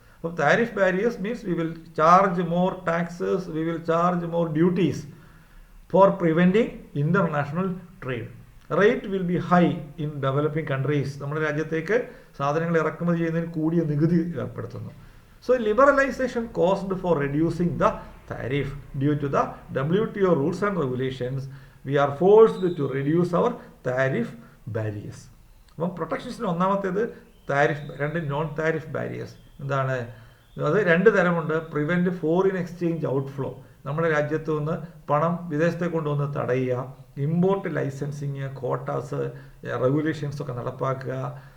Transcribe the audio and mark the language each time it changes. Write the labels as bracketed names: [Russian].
[English] അപ്പോൾ tariff barriers means we will charge more taxes, we will charge more duties for preventing international trade. Rate will be high in developing countries, [Malayalam] നമ്മുടെ രാജ്യത്തേക്ക് സാധനങ്ങൾ ഇറക്കുമതി ചെയ്യുന്നതിന് കൂടിയ നികുതി ഏർപ്പെടുത്തുന്നു. [English] So liberalization caused for reducing the tariff. Due to the WTO rules and regulations, we are forced to reduce our tariff barriers. [Malayalam] അപ്പം പ്രൊട്ടക്ഷൻസിന് ഒന്നാമത്തേത് tariff, രണ്ട് നോൺ താരിഫ് ബാരിയേഴ്സ്. എന്താണ് അത്? രണ്ട് തരമുണ്ട്. [English] prevent foreign exchange outflow, [Malayalam] നമ്മുടെ രാജ്യത്ത് നിന്ന് പണം വിദേശത്തേക്ക് കൊണ്ടുവന്ന് തടയുക. ഇമ്പോർട്ട് ലൈസൻസിങ്, ക്വാട്ടാസ്, റെഗുലേഷൻസ് ഒക്കെ നടപ്പാക്കുക.